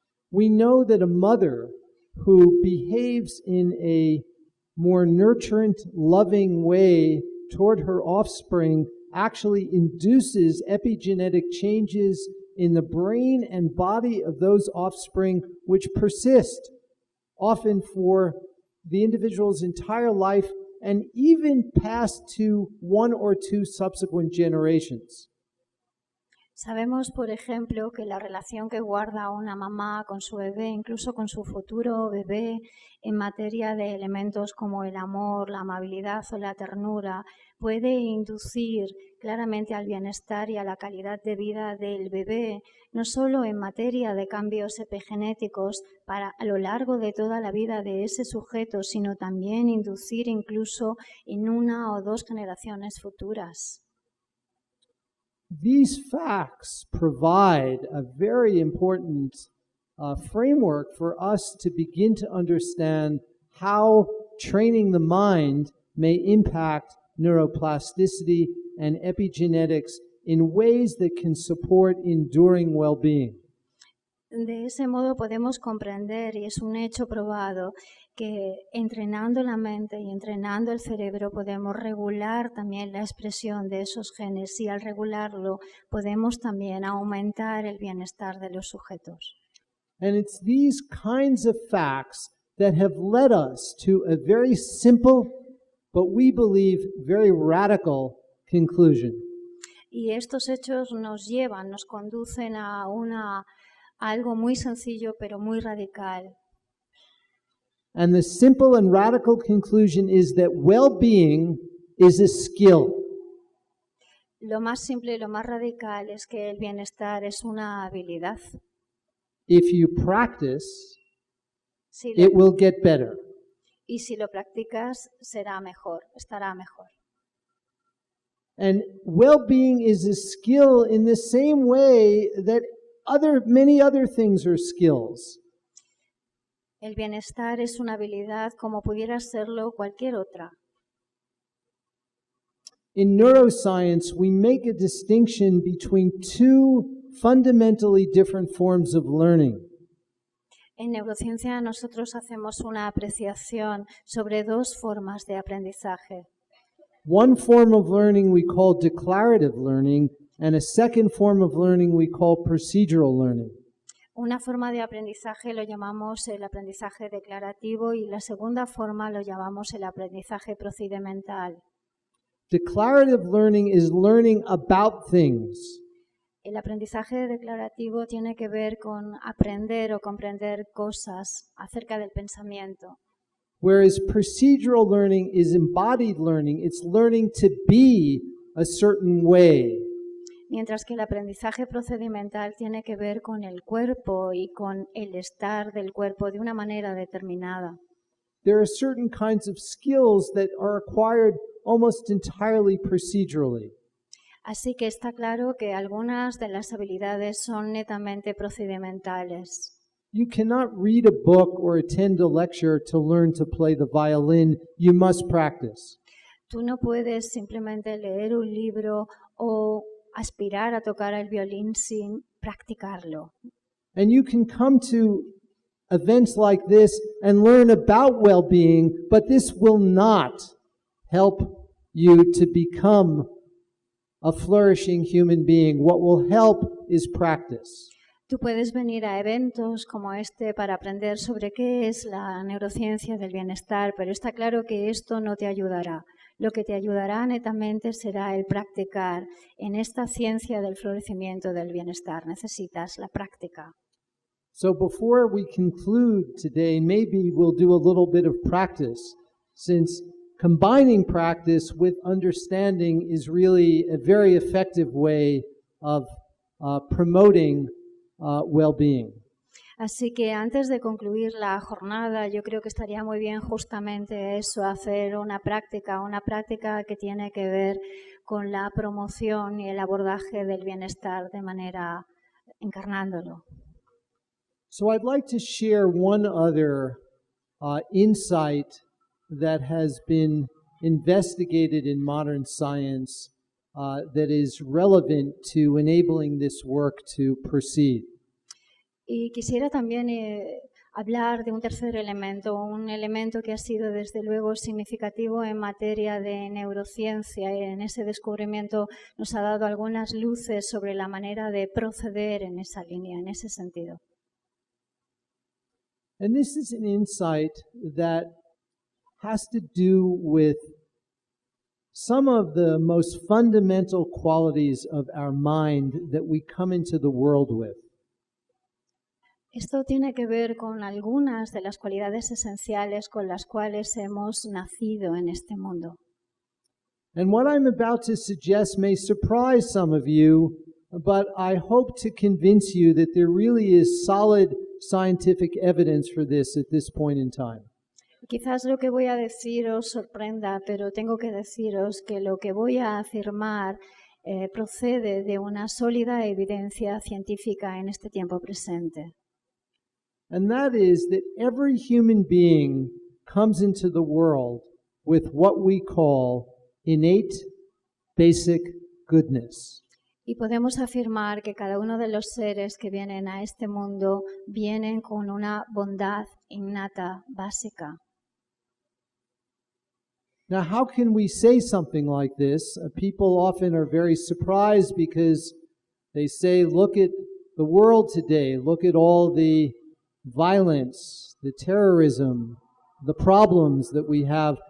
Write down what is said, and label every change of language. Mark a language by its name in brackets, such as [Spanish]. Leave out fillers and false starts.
[English] We know that a mother who behaves in a more nurturant, loving way toward her offspring actually induces epigenetic changes in the brain and body of those offspring which persist often for the individual's entire life and even past to one or two subsequent generations. [Spanish] Sabemos, por ejemplo, que la relación que guarda una mamá con su bebé, incluso con su futuro bebé, en materia de elementos como el amor, la amabilidad o la ternura, puede inducir claramente al bienestar y a la calidad de vida del bebé, no solo en materia de cambios epigenéticos a lo largo de toda la vida de ese sujeto, sino también inducir incluso en una o dos generaciones futuras. [English] These facts provide a very important framework for us to begin to understand how training the mind may impact neuroplasticity and epigenetics in ways that can support enduring well-being. [Spanish] De ese modo podemos comprender, y es un hecho probado, que entrenando la mente y entrenando el cerebro podemos regular también la expresión de esos genes y al regularlo podemos también aumentar el bienestar de los sujetos. [English] And it's these kinds of facts that have led us to a very simple, but we believe very radical conclusion. [Spanish] Y estos hechos nos conducen a algo muy sencillo pero muy radical. [English] And the simple and radical conclusion is that well-being is a skill. [Spanish] Lo más simple y lo más radical es que el bienestar es una habilidad. [English] If you practice, it will get better. [Spanish] Y si lo practicas, será mejor, estará mejor. [English] And well-being is a skill in the same way that many other things are skills. [Spanish] El bienestar es una habilidad como pudiera serlo cualquier otra. [English] In neuroscience, we make a distinction between two fundamentally different forms of learning. [Spanish] En neurociencia nosotros hacemos una apreciación sobre dos formas de aprendizaje. [English] One form of learning we call declarative learning, and a second form of learning we call procedural learning. [Spanish] Una forma de aprendizaje lo llamamos el aprendizaje declarativo y la segunda forma lo llamamos el aprendizaje procedimental. [English] Declarative learning is learning about things. [Spanish] El aprendizaje declarativo tiene que ver con aprender o comprender cosas acerca del pensamiento. [English] Whereas procedural learning is embodied learning. It's learning to be a certain way. [Spanish] mientras que el aprendizaje procedimental tiene que ver con el cuerpo y con el estar del cuerpo de una manera determinada. [English] There are certain kinds of skills that are acquired almost entirely procedurally. [Spanish] Así que está claro que algunas de las habilidades son netamente procedimentales. [English] You cannot read a book or attend a lecture to learn to play the violin. You must practice. [Spanish] Tú no puedes simplemente leer un libro o aspirar a tocar el violín sin practicarlo. [English] And you can come to events like this and learn about well-being, but this will not help you to become a flourishing human being. What will help is practice. [Spanish] Tú puedes venir a eventos como este para aprender sobre qué es la neurociencia del bienestar, pero está claro que esto no te ayudará. Lo que te ayudará netamente será el practicar en esta ciencia del florecimiento del bienestar. Necesitas la práctica. [English] So before we conclude today, maybe we'll do a little bit of practice, since combining practice with understanding is really a very effective way of promoting well-being. [Spanish] Así que antes de concluir la jornada, yo creo que estaría muy bien justamente eso, hacer una práctica que tiene que ver con la promoción y el abordaje del bienestar de manera encarnándolo. [English] So I'd like to share one other insight that has been investigated in modern science that is relevant to enabling this work to proceed. [Spanish] Y quisiera también hablar de un tercer elemento, un elemento que ha sido desde luego significativo en materia de neurociencia. Y en ese descubrimiento nos ha dado algunas luces sobre la manera de proceder en esa línea, en ese sentido. [English] And this is an insight that has to do with some of the most fundamental qualities of our mind that we come into the world with. [Spanish] Esto tiene que ver con algunas de las cualidades esenciales con las cuales hemos nacido en este mundo. [English] And what I'm about to suggest may surprise some of you, but I hope to convince you that there really is solid scientific evidence for this at this point in time. [Spanish] Quizás lo que voy a decir os sorprenda, pero tengo que deciros que lo que voy a afirmar procede de una sólida evidencia científica en este tiempo presente. [English] And that is that every human being comes into the world with what we call innate basic goodness. [Spanish] Y podemos afirmar que cada uno de los seres que vienen a este mundo vienen con una bondad innata básica. [English] Now, how can we say something like this? People often are very surprised because they say, look at the world today, look at all the violence, the terrorism, the problems that we have.